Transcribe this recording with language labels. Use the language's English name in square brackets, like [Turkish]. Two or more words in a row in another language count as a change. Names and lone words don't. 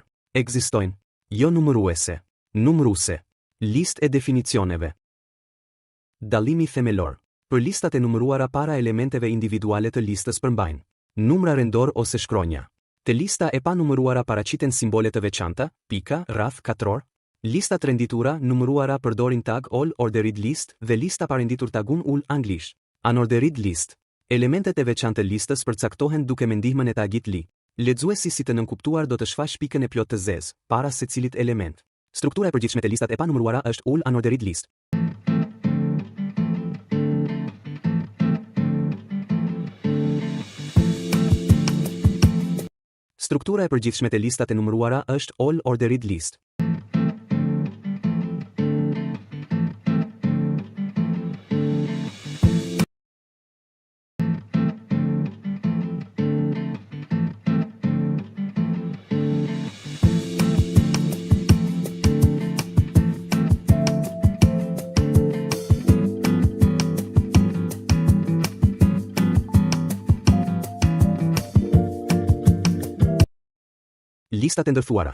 [Albanian] Ekzistojnë jo numëruese, numëruse, listë e definicioneve. Dallimi themelor. Për listat e numëruara para elementeve individuale të listës përmbajnë numra rendor ose shkronja. Te lista e pa numëruara paraqiten simbole të veçanta, pika, rreth, katror. Listat renditura numëruara përdorin tag [English] all ordered list [Albanian] dhe lista pa renditur tagun all anglisht. [English] Unordered list. [Albanian] Elementet e veçantë të listës përcaktohen duke me ndihmën e tagit li. Lexuesi si të nënkuptuar do të shfaq pikën e plot të zezë para secilit element. Struktura e përgjithshme të listat e pa numëruara është [English] all unordered list. [Albanian] Struktura e përgjithshme të listat e numëruara është [English] all ordered list. [Albanian] Listat e ndërthuara.